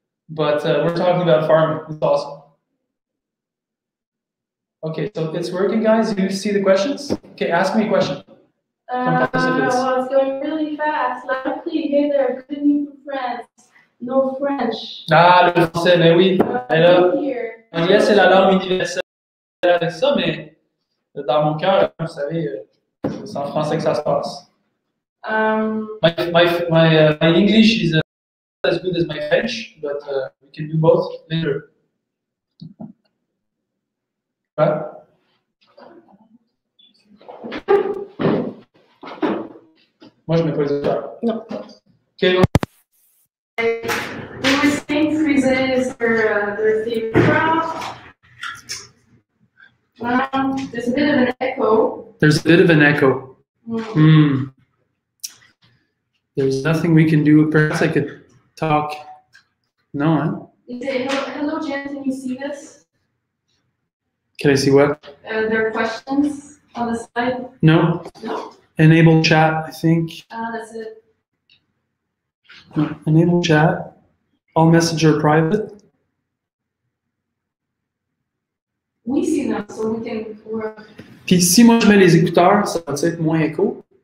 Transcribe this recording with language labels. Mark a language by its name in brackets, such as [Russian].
[English] But we're talking about farming. It's awesome. Okay, so it's working, guys. You see the questions? Okay, ask me a question. Well, it's going really fast. Luckily, hey there, good evening from France. No French. [French] Ah, le français, mais oui. [English] Here. [French] L'anglais, c'est la langue universelle avec ça, mais dans mon cœur, vous savez, c'est en français que ça se passe. [English] My English is not as good as my French, but we can do both later. Right? [French] Moi, je mets pas les auteurs. Non. [English] Okay. We were saying freezes for their favorite crop. There's a bit of an echo. There's a bit of an echo. There's nothing we can do. Perhaps I could talk. No, huh? Is it, hello, Jen, can you see this? Can I see what? There are questions on the side? No. No. Enable chat, I think. That's it. No. Enable chat. All messages are private. We see them, so we can work. [French] Puis si moi je mets les écouteurs, ça va être moins écho?